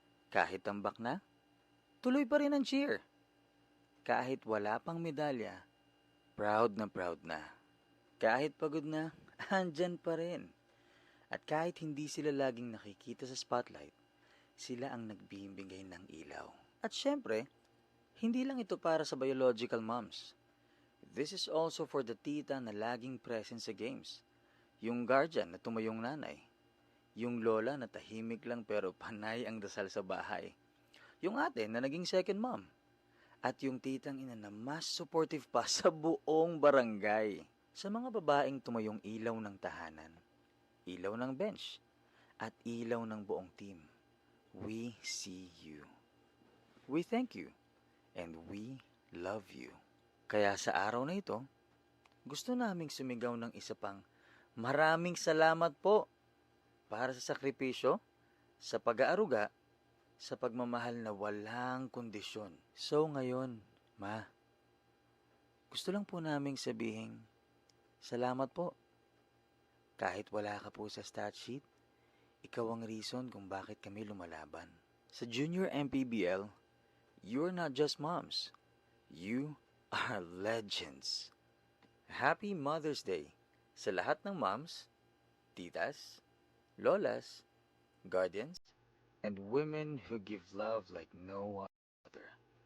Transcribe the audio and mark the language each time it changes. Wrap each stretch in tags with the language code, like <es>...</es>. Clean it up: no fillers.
<tl>Kahit tambak na, tuloy pa rin ang cheer. Kahit wala pang medalya, proud na. Kahit pagod na, andyan pa rin. At kahit hindi sila laging nakikita sa spotlight, sila ang nagbibigay ng ilaw. At syempre, hindi lang ito para sa biological moms.</tl> <en>This is also for the tita</en> <tl>na laging</tl> <en>present sa games.</en> <tl>Yung guardian na tumayong nanay. Yung lola na tahimik lang pero panay ang dasal sa bahay. Yung ate na naging second mom. At yung titang ina na mas supportive pa sa buong barangay. Sa mga babaeng tumayong ilaw ng tahanan, ilaw ng bench, at ilaw ng buong team,</tl> <en>we see you. We thank you, and we love you.</en> <tl>Kaya sa araw na ito, gusto naming sumigaw ng isa pang maraming salamat po para sa sakripisyo, sa pag-aaruga, sa pagmamahal na walang kondisyon. So ngayon, Ma, gusto lang po naming sabihin, salamat po. Kahit wala ka po sa stat sheet, ikaw ang reason kung bakit kami lumalaban.</tl> <en>Sa Junior MPBL, you're not just moms. You are legends. Happy Mother's Day</en> <tl>sa lahat ng</tl> <en>moms, titas, lolas, guardians, and women who give love like no other.</en>